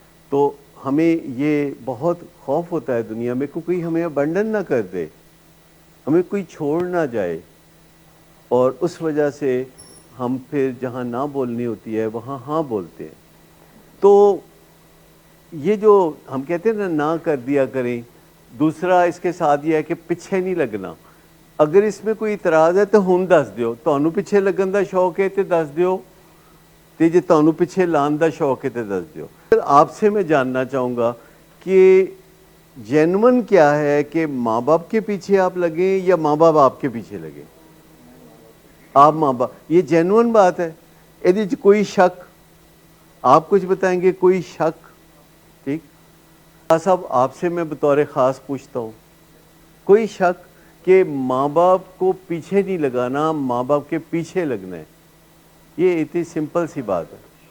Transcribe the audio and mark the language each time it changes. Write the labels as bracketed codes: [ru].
[ur] تو ہمیں یہ بہت خوف ہوتا ہے دنیا میں کہ کوئی ہمیں ابنڈن نہ کر دے، ہمیں کوئی چھوڑ نہ جائے، اور اس وجہ سے ہم پھر جہاں نہ بولنی ہوتی ہے وہاں ہاں بولتے ہیں. تو یہ جو ہم کہتے ہیں نا کر دیا کریں، دوسرا اس کے ساتھ یہ ہے کہ پیچھے نہیں لگنا. اگر اس میں کوئی اعتراض ہے تو [pa] ہن دس دیو, تانوں پیچھے لگن دا شوق ہے تے دس دیو, تے جے تانوں پیچھے لان دا شوق ہے تے دس دیو. [ur] پھر آپ سے میں جاننا چاہوں گا کہ جینون کیا ہے, کہ ماں باپ کے پیچھے آپ لگیں یا ماں باپ آپ کے پیچھے لگیں؟ آپ ماں باپ, یہ جینون بات ہے, یہ کوئی شک؟ آپ کچھ بتائیں گے کوئی شک؟ ٹھیک صاحب, آپ سے میں بطور خاص پوچھتا ہوں, کوئی شک کہ ماں باپ کو پیچھے نہیں لگانا, ماں باپ کے پیچھے لگنا ہے؟ یہ اتنی سمپل سی بات ہے.